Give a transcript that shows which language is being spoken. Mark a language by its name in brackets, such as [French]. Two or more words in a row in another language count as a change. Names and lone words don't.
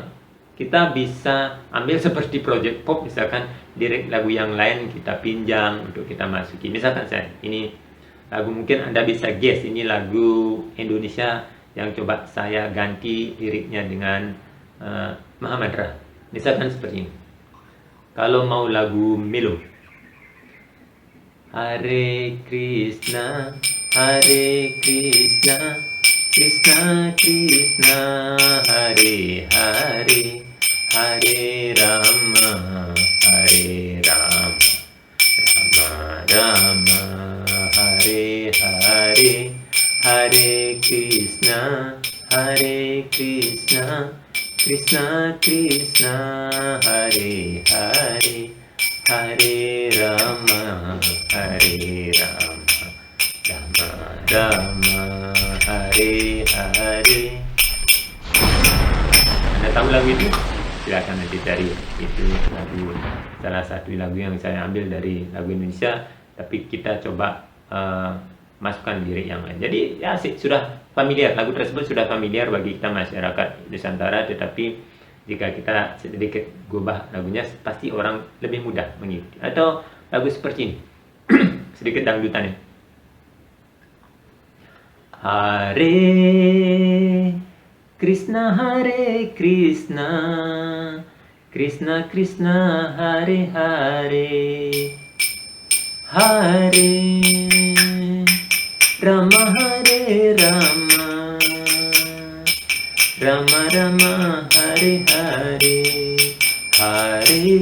[Indonesian] Kita bisa ambil seperti project pop, misalkan lirik lagu yang lain kita pinjam untuk kita masuki. Misalkan ini lagu mungkin Anda bisa guess, ini lagu Indonesia yang coba saya ganti liriknya dengan Muhammad Ra. Misalkan seperti ini. Kalau mau lagu melo, [Sanskrit] Hare Krishna, Hare Krishna, Krishna Krishna, Hare Hare, Hare Rama, Hare Rama, Rama Rama, Hare Hare, Hare Krishna, Hare Krishna, Krishna Krishna, Hare Hare, Hare Rama, Hare Rama, Rama Rama, Hare Hare. [Indonesian] Anda tahu lagu itu? Silakan nanti cari. Itu lagu, salah satu lagu yang saya ambil dari lagu Indonesia, tapi kita coba masukkan lirik yang lain. Jadi ya sudah familiar, lagu tersebut sudah familiar bagi kita masyarakat Nusantara, tetapi jika kita sedikit gubah lagunya, pasti orang lebih mudah mengikuti. Atau lagu seperti ini, sedikit dangdutannya. [Sanskrit] Hare Krishna, Hare Krishna, Krishna Krishna, Hare Hare, Hare Rama, Hare Rama, Rama Rama, Hare Hare, Hare